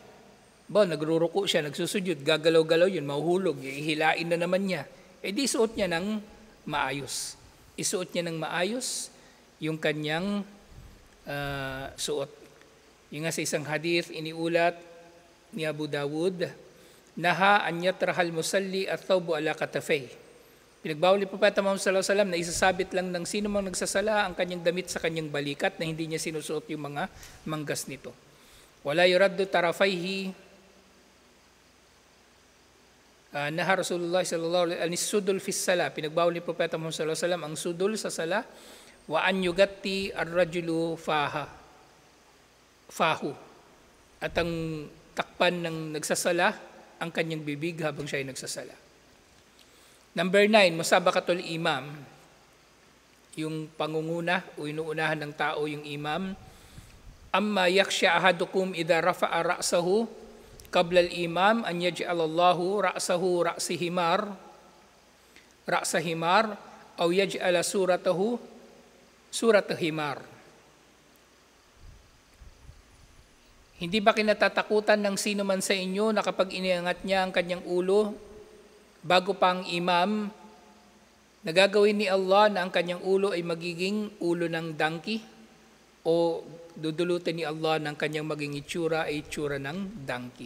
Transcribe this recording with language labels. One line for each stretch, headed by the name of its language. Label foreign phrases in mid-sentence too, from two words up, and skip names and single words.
Filipino: Nagruruko siya, nagsusujud, gagalaw-galaw yun, mahuhulog, ihilain na naman niya. Di suot niya ng maayos. Isuot niya ng maayos yung kanyang suot. Yung nga sa isang hadith, iniulat ni Abu Dawud,
Arabic: نهى أن يطرح المصلي الثوب على كتفيه.
Filipino: Pinagbawal ni Propeta Muhammad
Arabic: صلى الله عليه وسلم
Filipino: na isasabit lang ng sino mang nagsasala ang kanyang damit sa kanyang balikat na hindi niya sinusuot yung mga manggas nito.
Arabic: ولا يرد طرفيه. نهى رسول الله صلى الله عليه وسلم السدل في الصلاة.
Filipino: Pinagbawal ni Propeta Muhammad
Arabic: صلى الله عليه وسلم
Filipino: ang sudul sa sala
Arabic: وأن يغطي الرجل فاه.
Filipino: At ang takpan ng nagsasala ang kanyang bibig habang siya ay nagsasala.
Arabic: Number 9, مسابقة الإمام.
Filipino: Yung pangunguna o inuunahan ng tao yung imam.
Arabic: أما يخشى أحدكم إذا رفع رأسه قبل الإمام أن يجعل الله رأسه رأس حمار أو يجعل صورته صورة حمار.
Filipino: Hindi ba kinatatakutan ng sino man sa inyo na kapag iniangat niya ang kanyang ulo bago pa ang imam, nagagawin ni Allah na ang kanyang ulo ay magiging ulo ng donkey o dudulutin ni Allah ng kanyang maging itsura ay itsura ng donkey.